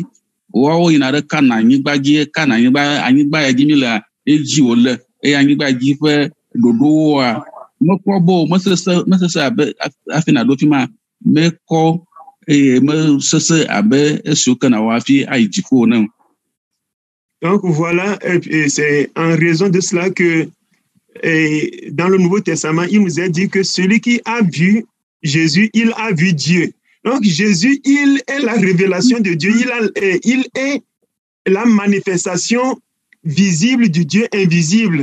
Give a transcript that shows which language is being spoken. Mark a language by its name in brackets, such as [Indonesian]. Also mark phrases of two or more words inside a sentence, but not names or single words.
[Ewe] Woawo yina ɖe Kana anyigba dzi, anyigba ya dzi mi le edzi wòle eye anyigba dzi ƒe ɖoɖowoa mekpɔ bo mesese abe hafi naɖo fi ma mekɔ eye mesese abe esiwo ke nawɔ hafi ayi dziƒo ne. [French] Donc voilà, et c'est en raison de cela que dans le Nouveau Testament, il nous est dit que celui qui a vu Jésus, il a vu Dieu. Donc Jésus, il est la révélation de Dieu, il est la manifestation visible du Dieu invisible.